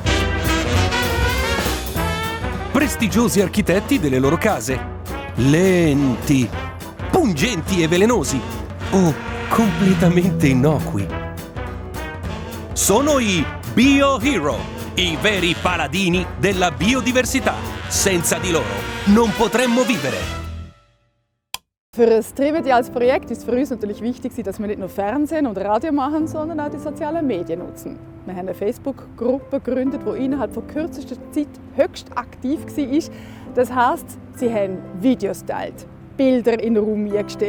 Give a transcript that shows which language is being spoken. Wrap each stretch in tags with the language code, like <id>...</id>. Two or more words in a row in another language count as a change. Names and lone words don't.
<it>Prestigiosi architetti delle loro case, lenti, pungenti e velenosi, o completamente innocui. Sono i Biohero, i veri paladini della biodiversità. Senza di loro non potremmo vivere.</it> <de>Für das Trimediales Projekt ist für uns natürlich wichtig, dass wir nicht nur Fernsehen und Radio machen, sondern auch die sozialen Medien nutzen. Wir haben eine Facebook-Gruppe gegründet, die innerhalb von kürzester Zeit höchst aktiv war. Das heisst, sie haben Videos geteilt, Bilder in den Raum eingestellt.</de>